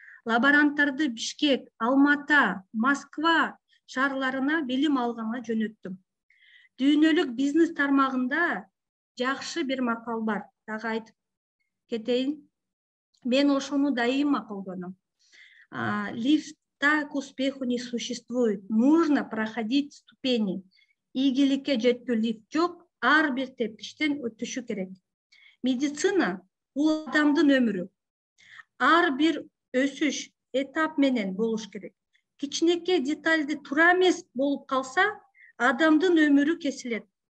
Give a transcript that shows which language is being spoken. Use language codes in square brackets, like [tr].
[ky] Лаборанттарды Бишкек, Алмата, Москва шаарларына билим алганга жөнөттүм. Дүйнөлүк бизнес тармагында жакшы бир макал бар. Дагы айтып кетейин. Мен ошону дайыма колдоном. [ru] Лифта к успеху не существует. Нужно проходить ступени. [ky] Ийгиликке жетүү лифт жок, ар бир тепкичтен өтүшү керек. Медицина бул адамдын өмүрү. Ар бир өсүш этап менен болуш керек. Кичинекей детальды туура эмес болуп калса, адамдын өмүрү кесилет.